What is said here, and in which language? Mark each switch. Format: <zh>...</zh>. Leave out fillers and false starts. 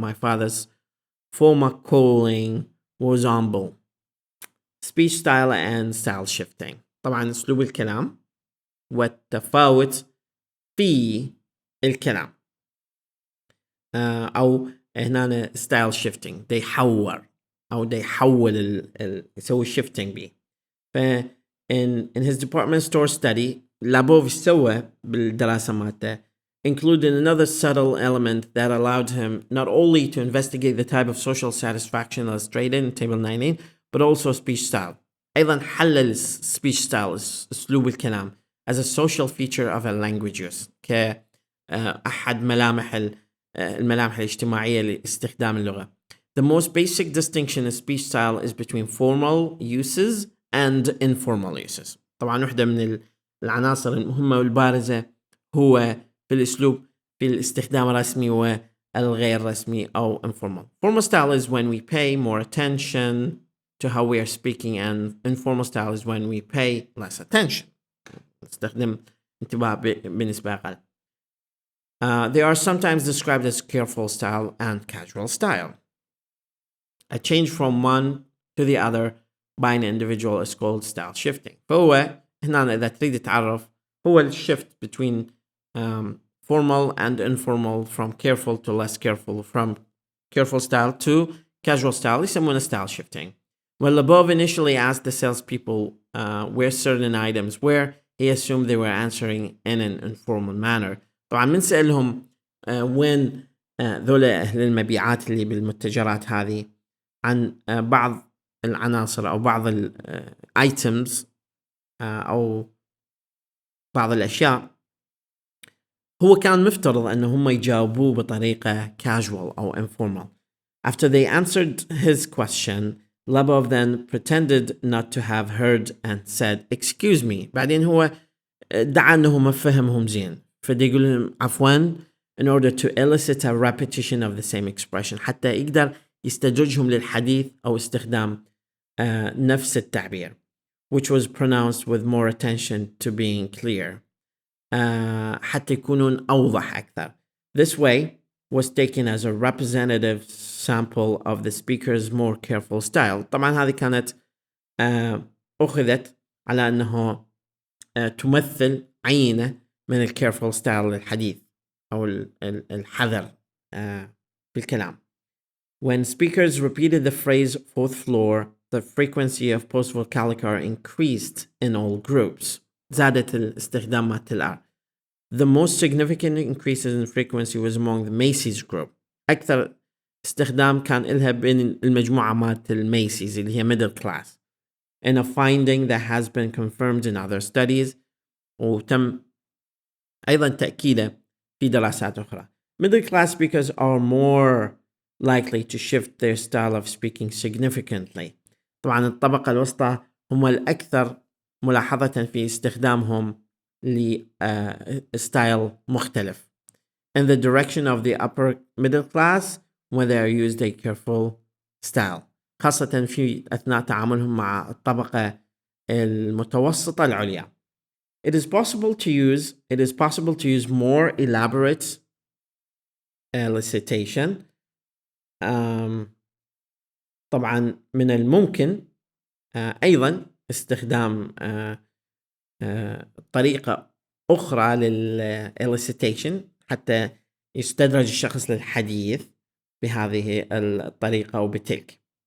<en>My father's former calling was humble. Speech style and style shifting.</en> <ar>طبعا أسلوب الكلام والتفاوت في الكلام أو هنا</ar> <en>style shifting</en> <ar>ده يحور أو ده يحول يسوي shifting بيه.</ar> <en>ف in his department store study</en> <ar>لابوف سوى بالدراسة مالته</ar> <en>included another subtle element that allowed him not only to investigate the type of social satisfaction illustrated in table 19 but also speech style.</en> <ar>أيضا حلل</ar> <en>speech style</en> <ar>أسلوب الكلام</ar> <en>as a social feature of a language use</en> <ar>كأحد الملامح الاجتماعية لاستخدام اللغة.</ar> <en>The most basic distinction in speech style is between formal uses and informal uses.</en> <ar>طبعا واحدة من العناصر المهمة والبارزة هو في الأسلوب في الاستخدام الرسمي والغير رسمي أو informal.</ar> <en>Formal style is when we pay more attention to how we are speaking, and informal style is when we pay less attention.</en> <ar>نستخدم انتباه بنسبة أقل.</ar> <en>They are sometimes described as careful style and casual style. A change from one to the other by an individual is called style shifting.</en> <ar>فهو هنا إذا تريد تعرف هو الشيفت</ar> <en>between formal and informal, from careful to less careful, from careful style to casual style,</en> <ar>يسمونه</ar> <en>style shifting. Well, above initially asked the salespeople where certain items were, he assumed they were answering in an informal manner.</en> <ar>طبعا بنسألهم وين ذولا أهل المبيعات اللي بالمتجرات هذه عن بعض العناصر أو بعض الitems أو بعض الأشياء، هو كان مفترض أنه هم يجاوبوه بطريقة casual أو informal.</ar> <en>After they answered his question, Labov then pretended not to have heard and said, "Excuse me."</en> <ar>بعدين هو ادعى أنه ما فهمهم زين، فدي يقول لهم عفواً</ar> <en>in order to elicit a repetition of the same expression،</en> <ar>حتى يقدر يستدرجهم للحديث أو استخدام نفس التعبير،</ar> <en>which was pronounced with more attention to being clear،</en> <ar>حتى يكونون أوضح أكثر.</ar> <en>This way was taken as a representative sample of the speaker's more careful style.</en> <ar>طبعا هذه كانت أخذت على أنه تمثل عينة من الcareful style للحديث أو الحذر في الكلام.</ar> <en>When speakers repeated the phrase fourth floor, the frequency of post-vocalic R increased in all groups.</en> <ar>زادت الاستخدام مالت الR.</ar> <en>The most significant increases in frequency was among the Macy's group.</en> <ar>أكثر استخدام كان إلها بين المجموعة مالت الميسيز اللي هي</ar> <en>middle class. In a finding that has been confirmed in other studies،</en> <ar>وتم أيضا تأكيده في دراسات أخرى.</ar> <en>Middle class speakers are more likely to shift their style of speaking significantly.</en> <ar>طبعا الطبقة الوسطى هم الأكثر ملاحظة في استخدامهم لستايل مختلف</ar> <en>in the direction of the upper middle class when they are used a careful style،</en> <ar>خاصة في أثناء تعاملهم مع الطبقة المتوسطة العليا.</ar> <en>It is possible to use more elaborate elicitation.</en> <ar>طبعا من الممكن أيضا استخدام طريقة أخرى للelicitation حتى يستدرج الشخص للحديث بهذه الطريقة أو بتلك.</ar>